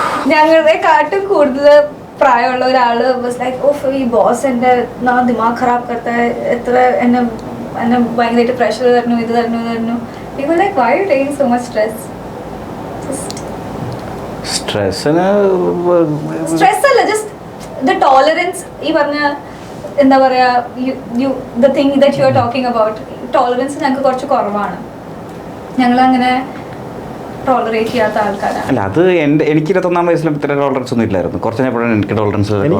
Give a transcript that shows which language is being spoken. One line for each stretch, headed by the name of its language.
Malayalam: ഞങ്ങളുടെ കാട്ടും കൂടുതൽ പ്രായമുള്ള ഒരാള് വാസ് ലൈക്ക്, ഓഫ് ഈ ബോസ് എൻ്റെ
Hindi: ദിമാഗ് ഖറാബ് കർത്ത,
Malayalam: എത്ര എന്നെ ഭയങ്കരമായിട്ട് പ്രഷർ തരുന്നു, ഇത് തരുന്നു.
English: We were like, why are you taking so much stress?
Malayalam: Stress അല്ല,
English: Just the tolerance.
Malayalam: ഈ പറഞ്ഞ എന്താ പറയാ,
English: the thing that you are talking about,
Malayalam: tolerance ഞങ്ങൾക്ക് കുറച്ച് കുറവാണ്. ഞങ്ങളങ്ങനെ ടോളറേറ്റ് ചെയ്യാത്ത ആൾക്കാരാണ്. അല്ല, അത് എനിക്ക് 21 വയസ്സിലും ഇത്ര ടോളറൻസ് ഒന്നും ഇല്ലായിരുന്നു. കുറച്ച് കഴിഞ്ഞപ്പോഴാണ് എനിക്ക് ടോളറൻസ്.